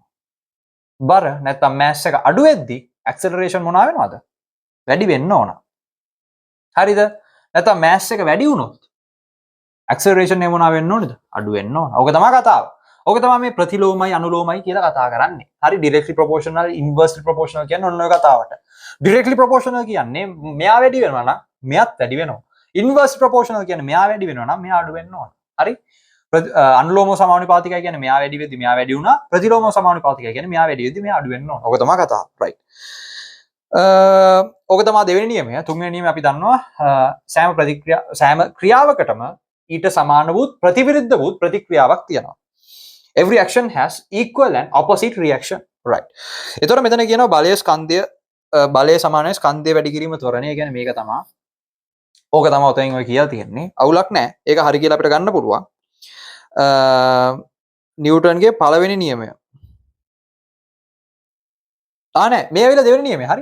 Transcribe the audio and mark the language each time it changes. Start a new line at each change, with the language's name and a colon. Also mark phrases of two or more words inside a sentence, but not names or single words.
Sinhala: බර නැත්තම් මෑස් එක අඩු වෙද්දි ඇක්සලරේෂන් මොනවා වෙනවද? වැඩි වෙන්න ඕන. හරිද? නැත්තම් මෑස් එක වැඩි වුණොත් ඇක්සලරේෂන් එක මොනවා වෙන්න ඕනද? අඩු වෙන්න ඕන. ඕක තමයි කතාව. ඕක තමයි මේ ප්‍රතිලෝමයි අනුලෝමයි කියලා කතා කරන්නේ. හරි
English: directly proportional inversely proportional
Sinhala: කියන්නේ ඔන්න ඔය කතාවට.
English: directly proportional
Sinhala: කියන්නේ මෙයා වැඩි වෙනවා නම් මෙයාත් වැඩි වෙනවා.
English: inversely proportional
Sinhala: කියන්නේ මෙයා වැඩි වෙනවා නම් මෙයා අඩු වෙන්න ඕන. හරි? අනුලෝම සමානුපාතිකයි කියන්නේ මෙයා වැඩි වෙද්දි මෙයා වැඩි වුණා. ප්‍රතිලෝම සමානුපාතිකයි කියන්නේ මෙයා වැඩි වෙද්දි මෙයා අඩු වෙන්න ඕන. ඕක තමයි කතාව. right. ඕක තමයි දෙවෙනි නියමය. තුන්වෙනි නියමය අපි දන්නවා සෑම ක්‍රියාවකටම ඊට සමාන වූ ප්‍රතිවිරුද්ධ වූ ප්‍රතික්‍රියාවක් තියෙනවා.
English: Every action has equal and opposite reaction. Right.
Sinhala: එතකොට මෙතන කියනවා බලය ස්කන්ධය බලය සමානයි ස්කන්ධය වැඩි කිරීම ත්වරණය කියන්නේ මේක තමයි. ඕක තමයි උතෙන් ඔය කියලා තියෙන්නේ. අවුලක් නැහැ. ඒක හරි කියලා අපිට ගන්න පුළුවන්. නිව්ටන්ගේ පළවෙනි නියමය. නෑ මේ ඇවිල්ලා දෙවෙනි නියමය. හරි.